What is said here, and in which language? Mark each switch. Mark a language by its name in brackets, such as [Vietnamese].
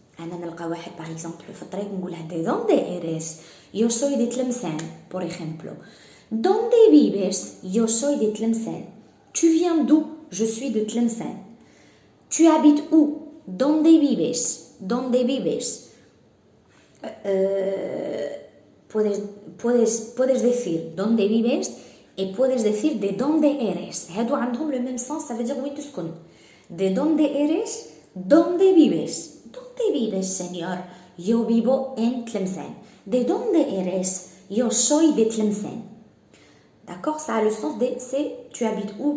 [Arabic] أنا نلقى واحد [French] par exemple [Arabic] في الطريق نقولها [Spanish] ¿De dónde eres? Yo soy de Tlemcen, por ejemplo. ¿Dónde vives? Yo soy de Tlemcen. [French] Tu viens d'où? Je suis de Tlemcen. Tu habites où? [Spanish] ¿Dónde vives? ¿Dónde vives? Puedes decir ¿Dónde vives? Et puedes decir ¿De dónde eres? [Arabic] هادو عندهم [French] le même sens, ça veut dire [Arabic] وين تسكن. [Spanish] ¿De dónde eres? ¿Dónde vives? ¿Dónde vives, señor? Yo vivo en Tlemcen. ¿De dónde eres? Yo soy de Tlemcen. [French] D'accord? Ça a le sens de c'est tu habites où?